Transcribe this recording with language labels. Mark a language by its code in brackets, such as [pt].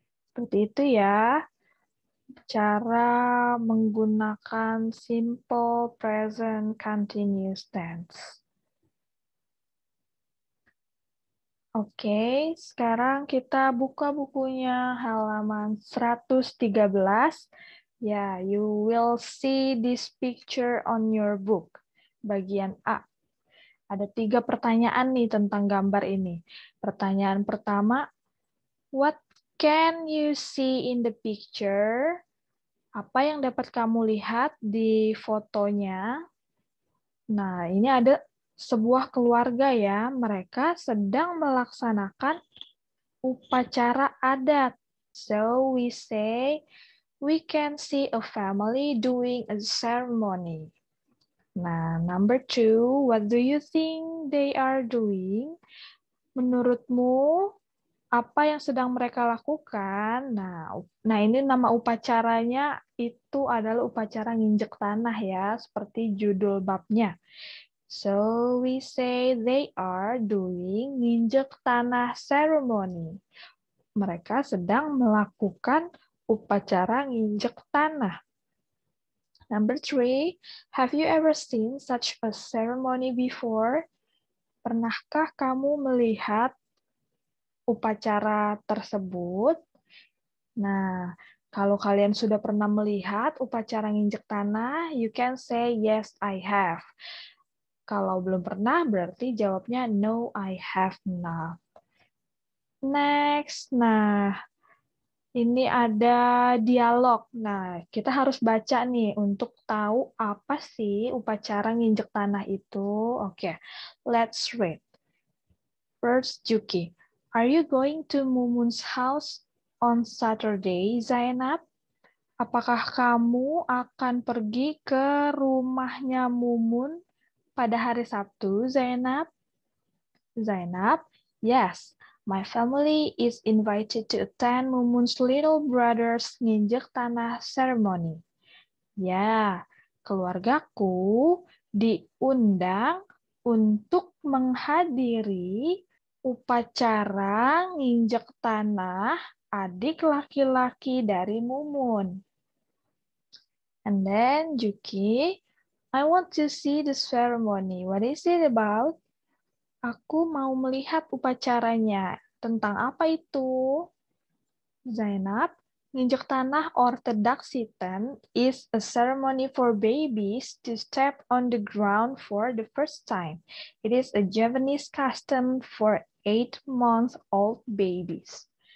[id] Seperti itu ya, cara menggunakan simple present continuous tense. Oke, sekarang kita buka bukunya halaman 113. [en] Ya, you will see this picture on your book. [id] Bagian A. Ada 3 pertanyaan nih tentang gambar ini. Pertanyaan pertama, [en] what can you see in the picture? [id] Apa yang dapat kamu lihat di fotonya? Nah, ini ada sebuah keluarga ya. Mereka sedang melaksanakan upacara adat. [en] So we say, we can see a family doing a ceremony. Nah, number 2, what do you think they are doing? [id] Menurutmu, apa yang sedang mereka lakukan? Nah ini nama upacaranya itu adalah upacara nginjek tanah ya, seperti judul babnya. [en] So we say they are doing nginjek tanah ceremony. [id] Mereka sedang melakukan upacara nginjek tanah. [en] Number 3, have you ever seen such a ceremony before? [id] Pernahkah kamu melihat upacara tersebut? Nah, kalau kalian sudah pernah melihat upacara nginjek tanah, [en] you can say, yes, I have. [id] Kalau belum pernah, berarti jawabnya, [en] no, I have not. [id] Next, nah, ini ada dialog. Nah, kita harus baca nih untuk tahu apa sih upacara nginjek tanah itu. [en] Oke, let's read. First, Juki. Are you going to Mumun's house on Saturday, Zainab? [id] Apakah kamu akan pergi ke rumahnya Mumun pada hari Sabtu, Zainab? [en] Zainab, yes. My family is invited to attend Mumun's little brother's nginjek tanah ceremony. [id] Ya, keluargaku diundang untuk menghadiri upacara nginjek tanah adik laki-laki dari Mumun. [en] And then Juki, I want to see the ceremony. What is it about? [id] Aku mau melihat upacaranya. Tentang apa itu? [en] Zainab, nginjek tanah or tedaksiten is a ceremony for babies to step on the ground for the first time. It is a Javanese custom for 8-month-old babies.